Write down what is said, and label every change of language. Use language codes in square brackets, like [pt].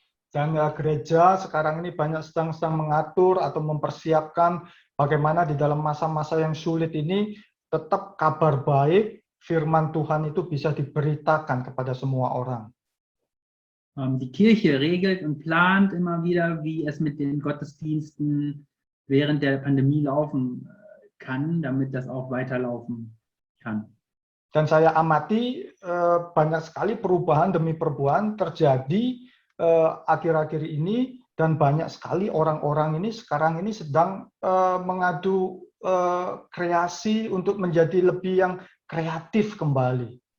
[id] Dan gereja sekarang ini banyak sedang mengatur atau mempersiapkan bagaimana di dalam masa-masa yang sulit ini tetap kabar baik, firman Tuhan itu bisa diberitakan kepada semua orang. [de] Die Kirche regelt und plant immer wieder, wie es mit den Gottesdiensten während der Pandemie laufen kann, damit das auch weiterlaufen kann. [id] Dan saya amati banyak sekali perubahan demi perubahan terjadi akhir-akhir ini, dan banyak sekali orang-orang ini sekarang ini sedang mengadu kreasi untuk menjadi lebih yang kreatif kembali.